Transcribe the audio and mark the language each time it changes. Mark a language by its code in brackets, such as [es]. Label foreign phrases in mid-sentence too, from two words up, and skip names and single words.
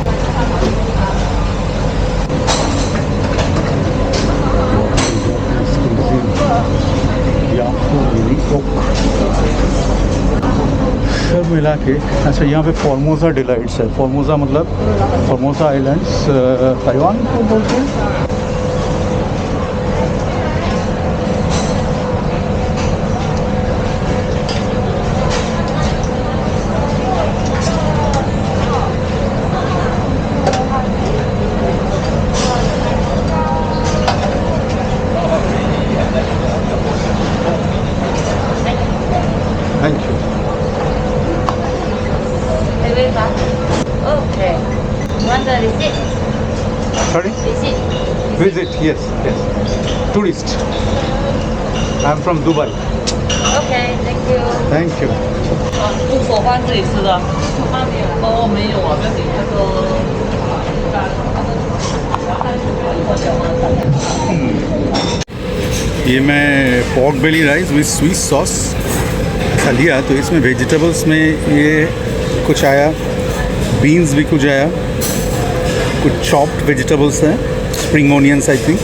[hi] सब मिला के अच्छा यहाँ पे फॉर्मोसा डिलाइट्स है। फॉर्मोसा मतलब फॉर्मोसा आइलैंड्स ताइवान को बोलते हैं। [en] Thank you. Okay. Want the receipt? Sorry? Receipt. Visit, yes. Tourist. I'm from Dubai. Okay, thank you. Thank you. [zh] 猪手饭自己吃的，哦，没有啊，那你那个。 [hi] ये मैं [en] pork belly rice with sweet sauce [hi] ऐसा लिया। तो इसमें वेजिटेबल्स में ये कुछ आया, बीन्स भी कुछ आया, कुछ [en] chopped vegetables [hi] हैं, [en] spring onions I think.